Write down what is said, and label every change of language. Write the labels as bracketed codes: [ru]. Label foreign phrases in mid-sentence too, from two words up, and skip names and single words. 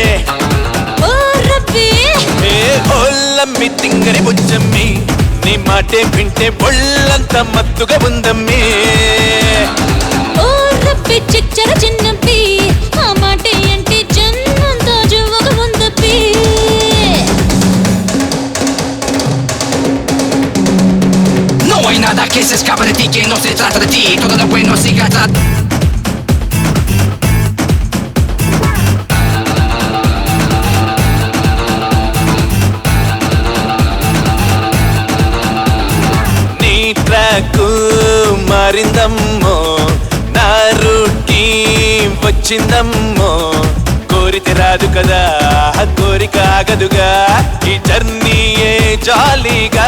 [te] ఓ రబ్బి ఏ ఓలమ్మి తింగరి బుచ్చమ్మి నీ మాటే వింటే ఒళ్ళంతా మత్తుగా ఉందమ్మి ఓ రబ్బి చిచ్చర చిన్నప్పి ఆ మాట అంటే జన్మంతా జివ్వుగా ఉందప్పి [es] No hay nada que se escape de ti, que no se trata de ti, todo lo bueno sigue atrás. [te] నీ ట్రాక్ మారిందమ్మో నా రూట్కి వచ్చిందమ్మో కోరితే రాదు కదా కోరిక ఆగదుగా ఈ జర్నీయే జాలీగా